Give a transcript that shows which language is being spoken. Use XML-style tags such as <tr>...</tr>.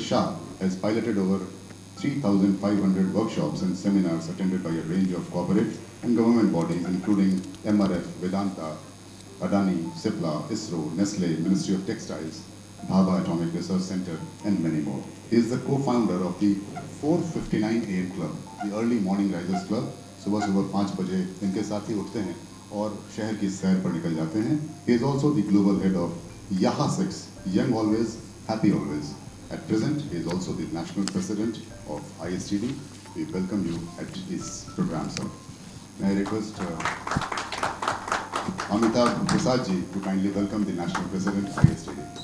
<en>Shah has piloted over 3,500 workshops and seminars attended by a range of corporate and government bodies including MRF, Vedanta, Adani, Cipla, ISRO, Nestle, Ministry of Textiles, Bhabha Atomic Research Center, and many more. He is the co-founder of the 459 AM Club, the early morning risers club.</en> <hi>सुबह 5 बजे इनके साथ ही उठते हैं और शहर की सैर पर निकल जाते हैं।</hi> <en>He is also the global head of Yaha 6, Young Always, Happy Always. At present, he is also the national president of ISTD. We welcome you at this program, sir. May I request Amitabh Prasad ji to kindly welcome the National President of ISTD.</en>